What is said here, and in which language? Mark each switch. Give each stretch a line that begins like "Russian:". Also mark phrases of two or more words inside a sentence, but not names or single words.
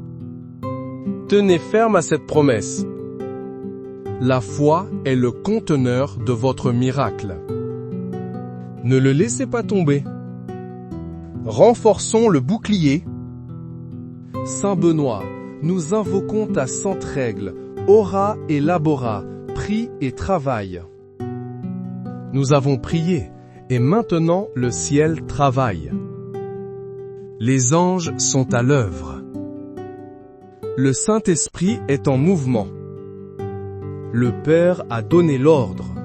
French: Tenez ferme à cette promesse. La foi est le conteneur de votre miracle. Ne le laissez pas tomber. Renforçons le bouclier. Saint Benoît, nous invoquons ta sainte règle,
Latin: ora et labora,
French: prie et travaille. Nous avons prié, et maintenant le ciel travaille. Les anges sont à l'œuvre. Le Saint-Esprit est en mouvement. Le Père a donné l'ordre.